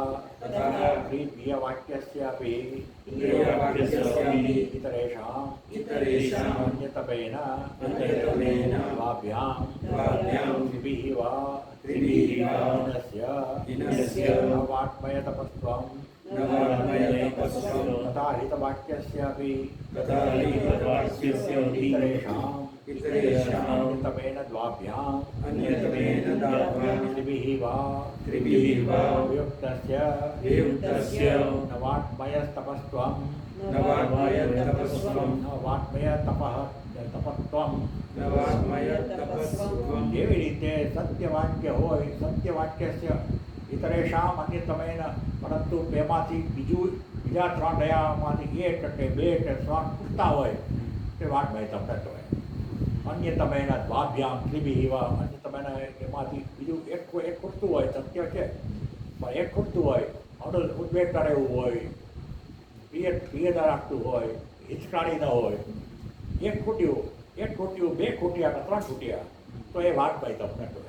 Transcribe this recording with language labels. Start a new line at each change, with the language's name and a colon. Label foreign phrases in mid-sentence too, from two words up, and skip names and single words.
Sanskrit: તથા પ્રિયવાક્યસ્યાપि પ્રિયવાક્યસ્યાપि ઇતરેષાં ઇતરેષાં અન્યતમેન અન્યતમેન દ્વાભ્યામ દ્વાભ્યામ त्रिभिः वा त्रिभिः वा હીનસ્ય हीनस्य वाङ्मय तपस्त्वं न वाङ्मय तपस्सं तथा हितवाक्यस्यापि तथा हितवाक्यस्यापि इतरेषां इतरेषां अन्यतमेन द्वाभ्याम् अन्यतमेन द्वाभ्याम् त्रिभिः वा त्रिभिः वा वियुक्तस्य वियुक्तस्य न वाङ्मयस्तपस्त्वं न वाङ्मय तपस्सं न वाङ्मय તપસ્ત્વમ. न वाङ्मय तपस्सं
Gujarati: જેવી રીતે સત્યવાક્ય હોય,
Sanskrit: सत्यवाक्यस्य इतरेषाम अन्यतमेन,
Gujarati: પરંતુ બેમાંથી બીજા ત્રણ દયામાંથી એક કે બે કે ત્રણ ખૂટતા હોય તે વાગ્મય તપ કહેવાય.
Sanskrit: अन्यतमेन द्वाभ्याम त्रिभिः वा,
Gujarati: અન્યતમેન એમાંથી બીજું એક ખૂટતું હોય, સત્ય છે પણ એક ખૂટતું હોય, ઉદ્વેગ કરે એવું હોય, પ્રિયતા રાખતું હોય, હિચકાણી ન હોય, એક ખૂટ્યું, બે ખૂટ્યા કે ત્રણ ખૂટ્યા, તો એ વાગ્મય તપ ન કહેવાય.